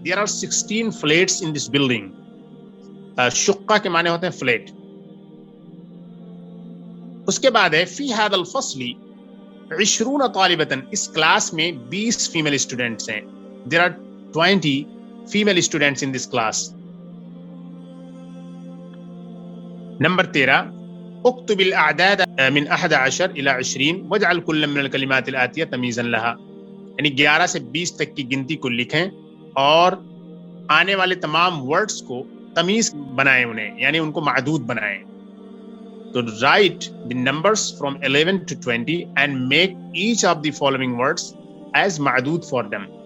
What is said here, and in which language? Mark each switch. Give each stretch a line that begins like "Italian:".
English: There are 16 flats in this building.
Urdu: شقہ کے معنی ہوتے ہیں فلیٹ. اس کے بعد ہے
Arabic: فی هذا الفصل 20 طالبة.
Urdu: اس کلاس میں 20 فیمل اسٹوڈنٹس ہیں.
English: There are 20 female students in this class.
Arabic: نمبر 13 اكتب الاعداد من 11 الى 20 واجعل كل من الكلمات الآتية تمييزا لها.
Urdu: یعنی 11 سے 20 تک کی گنتی کو لکھیں اور آنے والے تمام ورڈز کو تمیز بنائیں, انہیں یعنی ان کو معدود بنائیں.
English: تو write the numbers from 11 to 20 and make each of the following words as معدود for them.